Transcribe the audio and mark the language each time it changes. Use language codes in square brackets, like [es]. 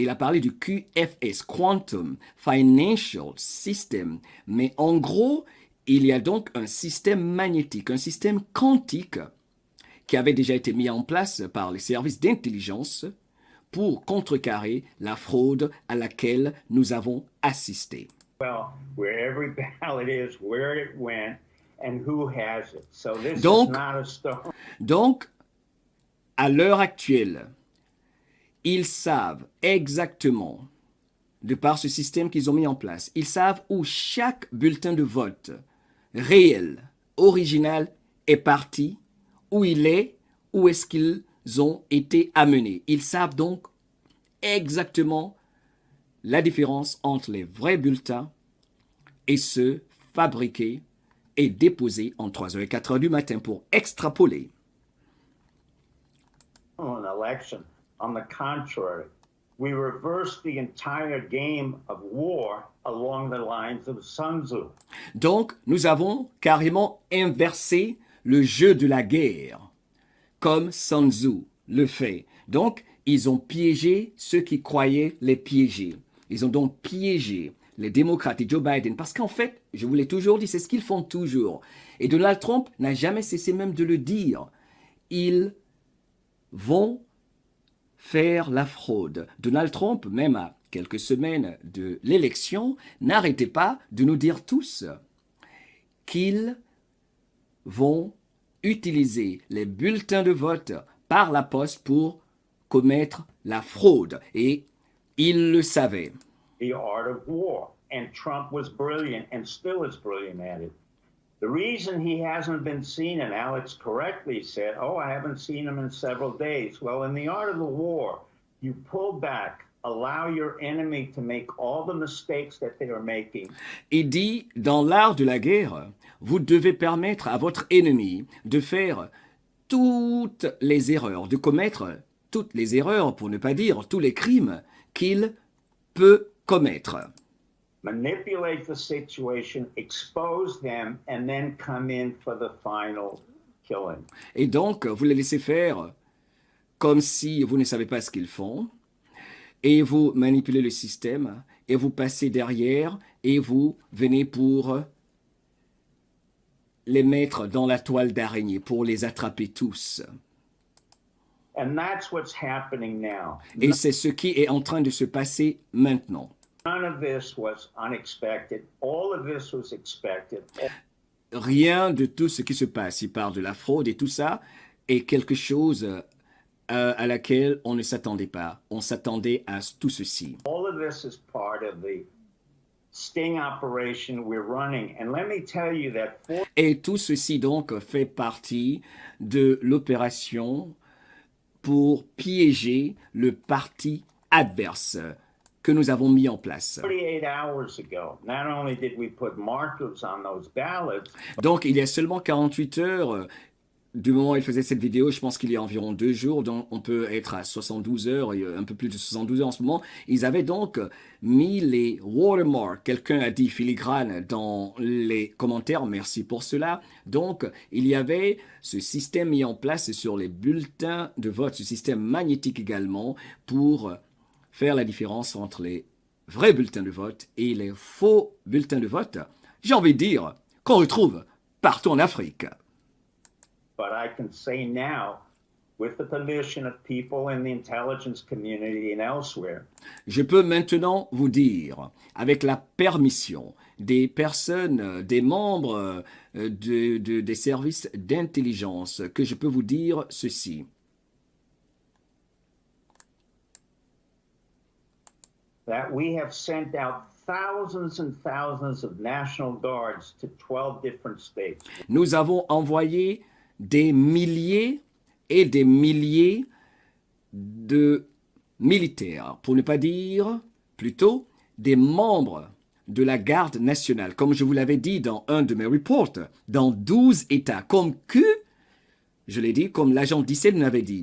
[fr] Mais il a parlé du QFS, Quantum Financial System. Mais en gros, il y a donc un système magnétique, un système quantique qui avait déjà été mis en place par les services d'intelligence pour contrecarrer la fraude à laquelle nous avons assisté. [en] Well, where every ballot is, where it went, and who has it. So this [fr] Donc- [en] is not a stone. [fr] Donc, à l'heure actuelle, ils savent exactement, de par ce système qu'ils ont mis en place, ils savent où chaque bulletin de vote réel, original, est parti, où il est, où est-ce qu'ils ont été amenés. Ils savent donc exactement la différence entre les vrais bulletins et ceux fabriqués et déposés en 3h et 4h du matin pour extrapoler. [en] An election. On the contrary, we reversed the entire game of war along the lines of Sun Tzu. [fr] Donc, nous avons carrément inversé le jeu de la guerre, comme Sun Tzu le fait. Donc, ils ont piégé ceux qui croyaient les piéger. Ils ont donc piégé les démocrates et Joe Biden, parce qu'en fait, je vous l'ai toujours dit, c'est ce qu'ils font toujours. Et Donald Trump n'a jamais cessé même de le dire. Ils vont faire la fraude. Donald Trump même a quelques semaines de l'élection, n'arrêtez pas de nous dire tous qu'ils vont utiliser les bulletins de vote par la poste pour commettre la fraude. Et ils le savaient. [en] The art of war. And Trump was brilliant and still is brilliant at it. The reason he hasn't been seen, and Alex correctly said, oh, I haven't seen him in several days. Well, in the art of the war, you pull back, allow your enemy to make all the mistakes that they are making. [fr] Il dit, dans l'art de la guerre, vous devez permettre à votre ennemi de faire toutes les erreurs, de commettre toutes les erreurs, pour ne pas dire tous les crimes qu'il peut commettre. [en] Manipulate the situation, expose them, and then come in for the final killing. [fr] Et donc, vous les laissez faire comme si vous ne savez pas ce qu'ils font, et vous manipulez le système, et vous passez derrière, et vous venez pour les mettre dans la toile d'araignée, pour les attraper tous. [en] And that's what's happening now. [fr] Et c'est ce qui est en train de se passer maintenant. [en] None of this was unexpected. All of this was expected. [fr] Rien de tout ce qui se passe, il parle de la fraude et tout ça, est quelque chose à laquelle on ne s'attendait pas. On s'attendait à tout ceci. [en] All of this is part of the sting operation we're running. And let me tell you that [fr] Et tout ceci donc fait partie de l'opération pour piéger le parti adverse que nous avons mis en place. [en] 48 hours ago, not only did we put markers on those ballots, [fr] Donc, il y a seulement 48 heures du moment où il faisait cette vidéo, je pense qu'il y a environ 2 jours, donc on peut être à 72 heures, un peu plus de 72 heures en ce moment. Ils avaient donc mis les watermarks, quelqu'un a dit filigrane dans les commentaires, merci pour cela. Donc, il y avait ce système mis en place sur les bulletins de vote, ce système magnétique également, pour faire la différence entre les vrais bulletins de vote et les faux bulletins de vote, j'ai envie de dire, qu'on retrouve partout en Afrique. [en] but I can say now, with the permission of people in the intelligence community and elsewhere, [fr] Je peux maintenant vous dire, avec la permission des personnes, des membres des services d'intelligence, que je peux vous dire ceci. [en] that we have sent out thousands and thousands of National Guards to 12 different states. [fr] Nous avons envoyé des milliers et des milliers de militaires, pour ne pas dire plutôt des membres de la garde nationale, comme je vous l'avais dit dans un de mes reports, dans 12 États, comme je l'ai dit, comme l'agent Dissel nous l'avait dit.